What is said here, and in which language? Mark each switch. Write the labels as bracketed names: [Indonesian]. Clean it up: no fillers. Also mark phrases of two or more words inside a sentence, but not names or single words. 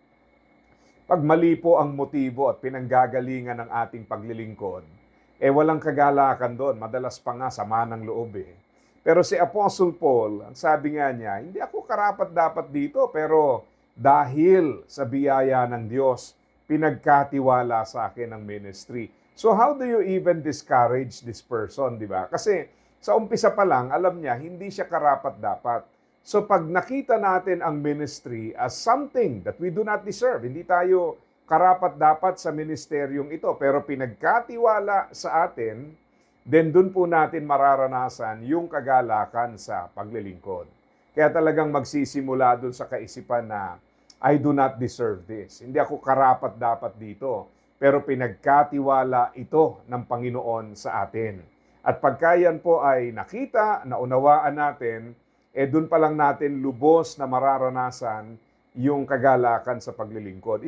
[Filipino] Pag mali po ang motibo at pinanggagalingan ng ating paglilingkod, walang kagalakan doon. Madalas pa nga sama ng loob eh. Pero si Apostle Paul, ang sabi nga niya, hindi ako karapat-dapat dito, pero dahil sa biyaya ng Diyos, pinagkatiwala sa akin ang ministry. [English] So how do you even discourage this person, [Filipino] di ba? Kasi sa umpisa pa lang, alam niya, hindi siya karapat-dapat. [English] So [Filipino] pag nakita natin ang [English] ministry as something that we do not deserve, [Filipino] hindi tayo karapat-dapat sa ministeryong ito, pero pinagkatiwala sa atin, then dun po natin mararanasan yung kagalakan sa paglilingkod. Kaya talagang magsisimula dun sa kaisipan na, [English] I do not deserve this. [Filipino] Hindi ako karapat-dapat dito, pero pinagkatiwala ito ng Panginoon sa atin. At pagka yan po ay nakita, naunawaan natin, dun pa lang natin lubos na mararanasan yung kagalakan sa paglilingkod.